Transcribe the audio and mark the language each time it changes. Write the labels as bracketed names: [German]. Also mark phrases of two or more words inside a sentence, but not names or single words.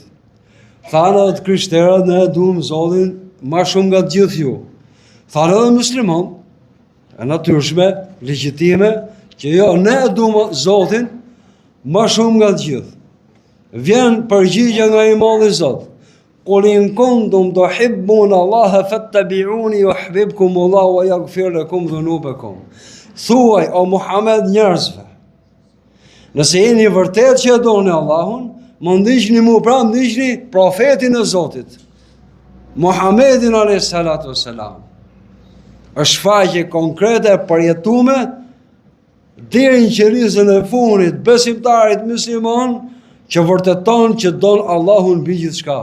[Albanian] Thanë edhe krishterët ne e duam Zotin më shumë nga të gjithë ju. Thanë edhe musliman, e natyrshme, legjitime, që jo, ne e duam Zotin më shumë nga të gjithë. Vjen përgjigje nga i Molli Zot. [Arabic] قل إن كنتم تحبون الله فاتبعوني يحببكم الله ويغفر لكم ذنوبكم. [Albanian] Thuaj o Muhammed njerëzve, nëse jeni vërtet që e doni Allahun, më ndiqni mu, pra ndiqni profetin e Zotit, Muhammedin [Arabic] عليه الصلاة والسلام. [Albanian] Është shfaqje konkrete përjetume deri në qerizën e fundit besimtarit musliman që vërteton që don Allahun mbi gjithçka.